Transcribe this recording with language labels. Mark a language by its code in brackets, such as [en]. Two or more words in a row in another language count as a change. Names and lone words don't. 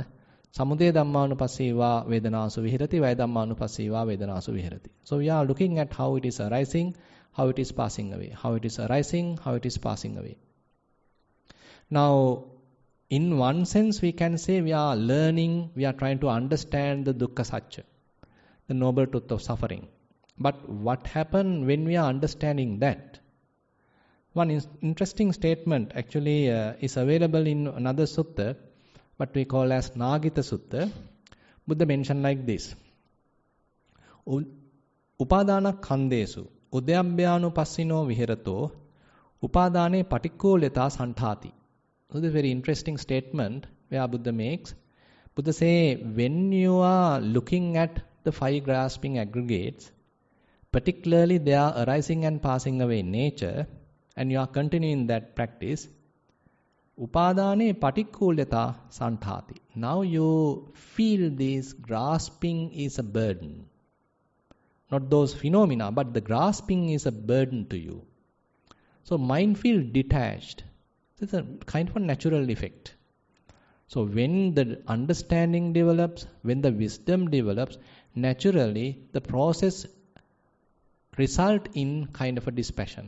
[pi] Samudaya Dhammanupassīvā Vedanāsu Vihirati, Vaya Dhammanupassīvā Vedanāsu Vihirati. [en] So we are looking at how it is arising, how it is passing away, how it is arising, how it is passing away. Now, in one sense, we can say we are learning, we are trying to understand the [pi] dukkha satya, [en] the noble truth of suffering. But what happens when we are understanding that? One interesting statement actually is available in another sutta, what we call as Nāgita Sutta. Buddha mentioned like this: [pi] Upadāna khandesu udyabhyānupassino vihirato upadāne patikkoleta santhāti. [en] So this is a very interesting statement where Buddha makes. Buddha say, when you are looking at the five grasping aggregates, particularly they are arising and passing away in nature, and you are continuing that practice, [pi] upadāne patikkoleta santhāti. [en] Now you feel this grasping is a burden. Not those phenomena, but the grasping is a burden to you. So mind feels detached. It's a kind of a natural effect. So when the understanding develops, when the wisdom develops, naturally the process result in kind of a dispassion.